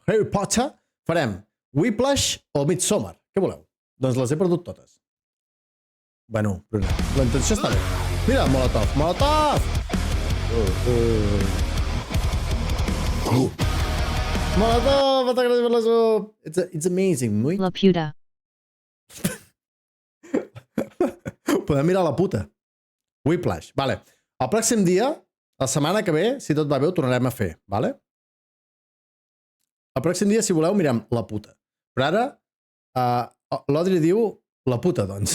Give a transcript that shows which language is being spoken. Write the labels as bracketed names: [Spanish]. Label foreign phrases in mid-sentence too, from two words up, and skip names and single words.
[Catalan] Harry Potter, farem Whiplash o Midsommar. Què voleu? Doncs les he perdut totes. Bueno, Bruna, la intenció està bé. Mira, Molotov. Molotov! Molotov, moltes gràcies per la sub. [English] It's amazing, [Catalan] muy. La puta. Podem mirar la puta. Whiplash, vale. El pròxim dia, la setmana que ve, si tot va bé, ho tornarem a fer, vale? El pròxim dia, si voleu, mirem la puta. Però ara, l'Audrey diu la puta, doncs.